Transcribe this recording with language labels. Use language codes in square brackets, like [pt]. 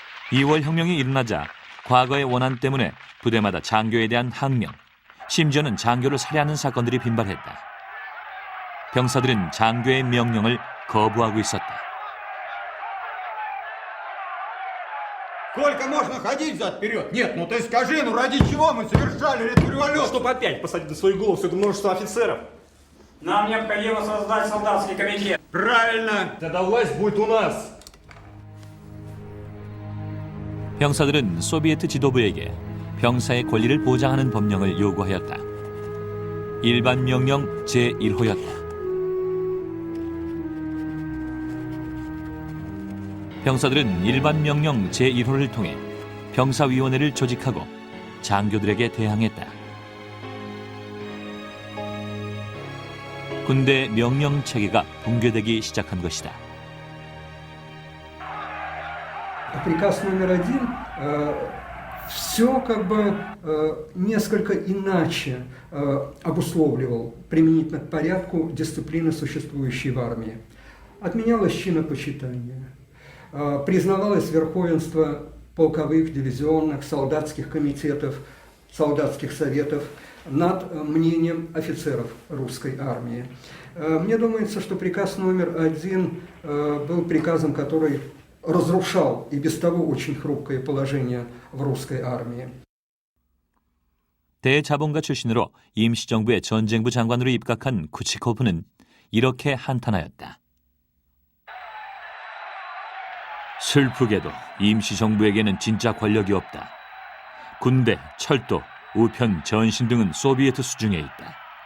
[ko] 2월 혁명이 일어나자 과거의 원한 때문에 부대마다 장교에 대한 항명, 심지어는 장교를 살해하는 사건들이 빈발했다. 병사들은 장교의 명령을 거부하고 있었다. [ru] Сколько можно ходить взад-вперед? Нет, ну ты скажи, ну ради чего мы совершали эту революцию? Чтобы опять посадить на свою голову все это множество офицеров. Нам необходимо создать солдатский комитет. Правильно. Тогда власть будет у нас. [ko] 병사들은 소비에트 지도부에게 병사의 권리를 보장하는 법령을 요구하였다. 일반 명령 제1호였다. 병사들은 일반 명령 제1호를 통해 병사위원회를 조직하고 장교들에게 대항했다. 군대 명령 체계가 붕괴되기 시작한 것이다. [ru] Приказ номер 1 все как бы несколько иначе обусловливал применительно к порядку дисциплины, существующей в армии. Отменялось чинопочитание, признавалось верховенство полковых, дивизионных, солдатских комитетов, солдатских советов над мнением офицеров русской армии. Мне думается, что приказ номер 1 был приказом, который разрушал и без того очень хрупкое положение в русской армии. [ko] 대자본가 출신으로 임시정부의 전쟁부 장관으로 입각한 쿠치코프는 이렇게 한탄하였다. 슬프게도 임시정부에게는 진짜 권력이 없다. 군대, 철도, 우편, 전신 등은 소비에트 수중에 있다.